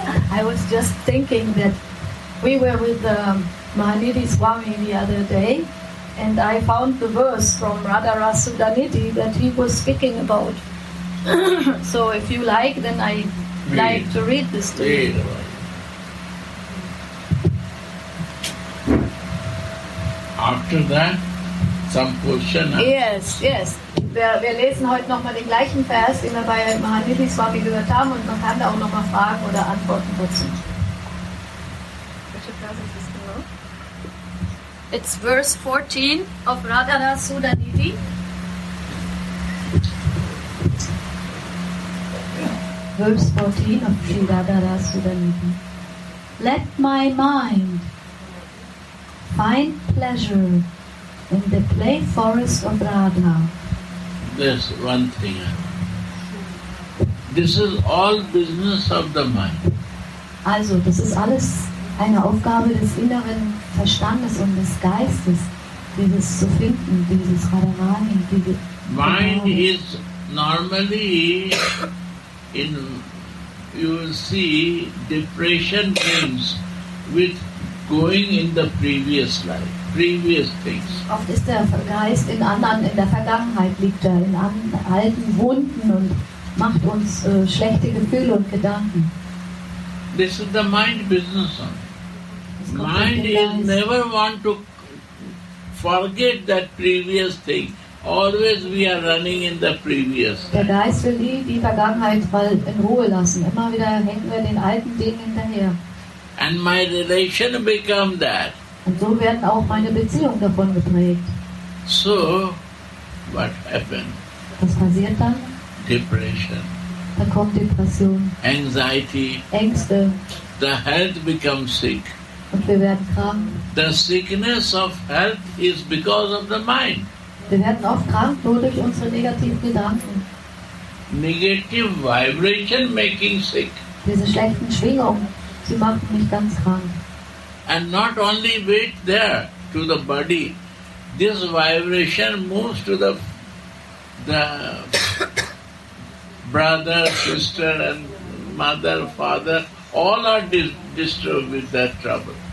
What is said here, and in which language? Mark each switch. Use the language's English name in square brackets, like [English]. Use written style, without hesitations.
[English] I was just thinking that we were with Sudhanidhi Swami the other day, and I found the verse from Radha Rasa Sudhanidhi that he was speaking about. So if you like, then I like to read this to you. After that, some question. Yes. [German] Wir lesen heute nochmal den gleichen Vers, den wir bei Sudhanidhi Swami gehört haben, und man kann da auch nochmal Fragen oder Antworten dazu. Welche Vers ist das genau? [English] It's verse 14 of Radha Rasa Sudhanidhi. Verse 14 of Sri Radha Rasa Sudhanidhi. Let my mind find pleasure in the play forest of Radha. There's one thing. This is all business of the mind. [German] Also, das ist alles eine Aufgabe des inneren Verstandes und des Geistes, dieses zu finden, dieses Radharani, diese [English] Mind is normally you will see depression brings with going in the previous life, previous things. [German] Oft ist der Geist in der Vergangenheit liegt er, in alten Wunden und macht uns schlechte Gefühle und Gedanken. [English] This is the mind business. Mind is never want to forget that previous thing. Always we are running in the previous. [German] Der Geist will nie die Vergangenheit mal in Ruhe lassen. Immer wieder hängen wir den alten Dingen hinterher. [English] And my relation become that. [German] Und so werden auch meine Beziehungen davon geprägt. [English] So, what happened? [German] Was passiert dann? [English] Depression. [German] Dann kommt Depression, [English] Anxiety. [German] Ängste. [English] The health becomes sick. [German] Und wir werden krank. [English] The sickness of health is because of the mind. [German] Wir werden oft krank nur durch unsere negativen Gedanken. [English] Negative vibration making sick. [German] Diese schlechten Schwingungen, sie machen mich ganz krank. [English] And not only wait there to the body, this vibration moves to the brother, sister and mother, father, all are disturbed with that trouble.